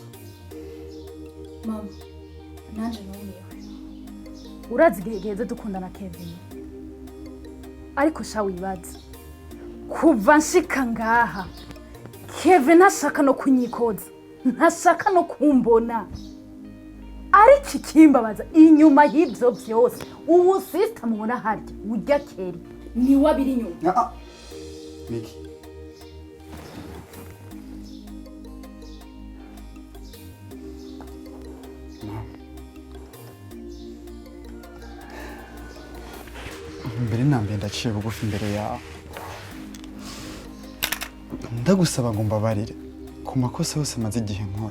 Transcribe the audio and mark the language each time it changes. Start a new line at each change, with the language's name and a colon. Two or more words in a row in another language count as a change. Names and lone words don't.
Rundi: Mama nanje numiwe urazi igihe giheze dukundana Kevin ariko sha wibaza kuva nshika ngaha Kevin ntashaka no kunyikoza ntashaka no kumbona ariko ikimbabaza inyuma y'ivyo vyose ubu sister mubona harya urya Keri ni wabiri inyuma. Miki mbere nambe ndaciye bugufi imbere yawe ndagusaba ngo mbabarire ku makosa yose maze igihe nkora.